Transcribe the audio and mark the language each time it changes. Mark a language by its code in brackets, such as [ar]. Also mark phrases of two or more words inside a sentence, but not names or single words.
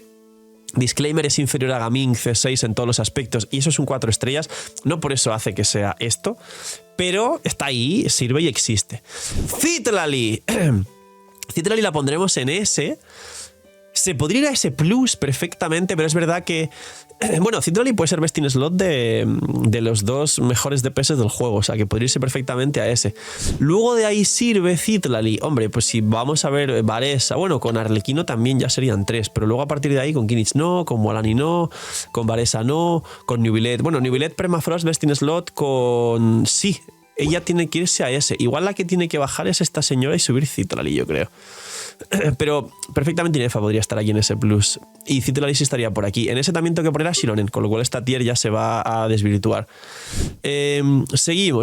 [es] Disclaimer, es inferior a Gaming C6 en todos los aspectos y eso es un 4 estrellas. No por eso hace que sea esto, pero está ahí, sirve y existe. Citrali. Citrali la pondremos en S. Se podría ir a S Plus perfectamente, pero es verdad que... Bueno, Citrali puede ser [en] best in slot [es] de los dos mejores DPS del juego, o sea que podría irse perfectamente a S. Luego de ahí sirve Citrali. Hombre, pues si vamos a ver Varesa, bueno, con Arlequino también ya serían 3, pero luego a partir de ahí con Kinich no, con Mualani no, con Varesa no, con Nubilet. Bueno, Nubilet Permafrost [en] best in slot [es] con... Sí, ella tiene que irse a S. Igual la que tiene que bajar es esta señora y subir Citrali, yo creo. Pero perfectamente Inefa podría estar aquí en S+. Y Citrali sí estaría por aquí. En ese también tengo que poner a Shilonen, con lo cual esta tier ya se va a desvirtuar. Seguimos.